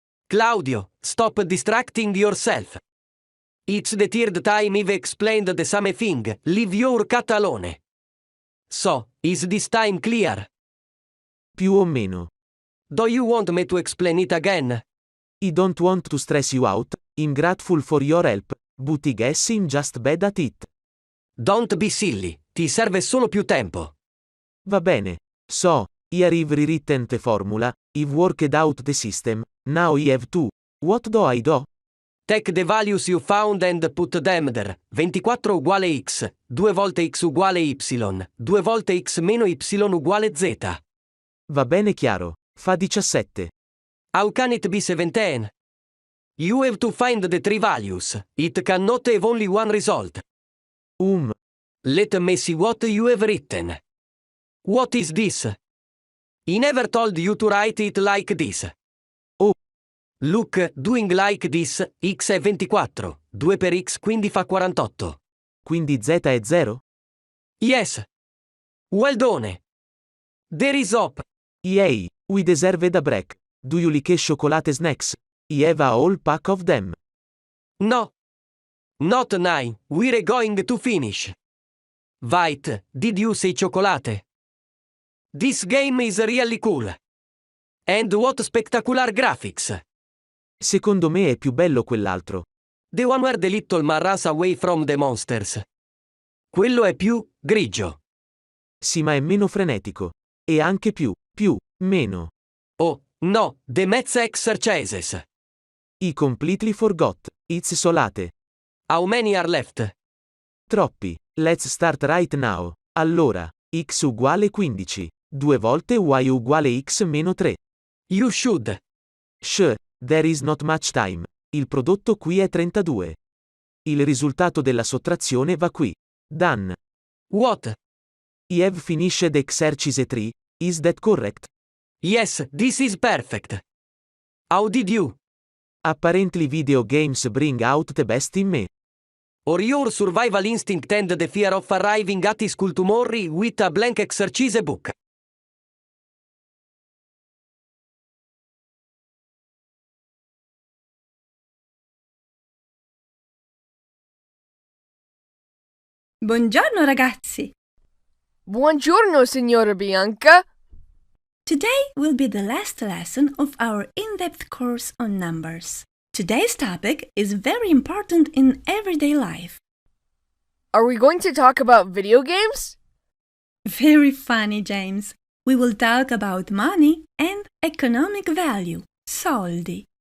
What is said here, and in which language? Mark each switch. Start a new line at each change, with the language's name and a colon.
English: Claudio, stop distracting yourself. It's the third time I've explained the same thing. Leave your cat alone. So, is this time clear?
Italian: Più o meno.
English: Do you want me to explain it again? I don't want to stress you out, I'm grateful for your help, but I guess I'm just bad at it. Don't be silly, ti serve solo più tempo.
Italian: Va bene.
English: So, here I've rewritten the formula, I've worked out the system, now I have to. What do I do? Take the values you found and put them there.
Italian: 24 uguale x, 2 volte x uguale y, 2 volte x meno y uguale z. Va bene chiaro. Fa 17.
English: How can it be 17? You have to find the 3 values. It cannot have only one result. Let me see what you have written. What is this? I never told you to write it like this. Oh.
Italian: Look, doing like this, x è 24, 2 per x quindi fa 48. Quindi z è 0?
English: Yes. Well done. There is hope. Yay, we deserve a break. Do you like chocolate snacks? I have a whole pack of them. No. Not now, we're going to finish. Wait, did you say chocolate? This game is really cool. And what spectacular graphics.
Italian: Secondo me è più bello quell'altro.
English: The one where the little man runs away from the monsters.
Italian: Quello è più grigio. Sì, ma è meno frenetico. E anche più, meno.
English: Oh, no, the maths exercises. I completely forgot. It's solate. How many are left? Troppi. Let's start right now. Allora, x uguale 15.
Italian: 2 volte y uguale x meno 3.
English: You should. Sure, there is not much time.
Italian: Il prodotto qui è 32. Il risultato della sottrazione va qui.
English: Done. What? I have finished exercise 3, is that correct? Yes, this is perfect. How did you? Apparently video games bring out the best in me. Or your survival instinct and the fear of arriving at school tomorrow with a blank exercise book.
Italian: Buongiorno ragazzi! Buongiorno, signora Bianca.
English: Today will be the last lesson of our in-depth course on numbers. Today's topic is very important in everyday life. Are we going to talk about video games? Very funny, James. We will talk about money and economic value, soldi.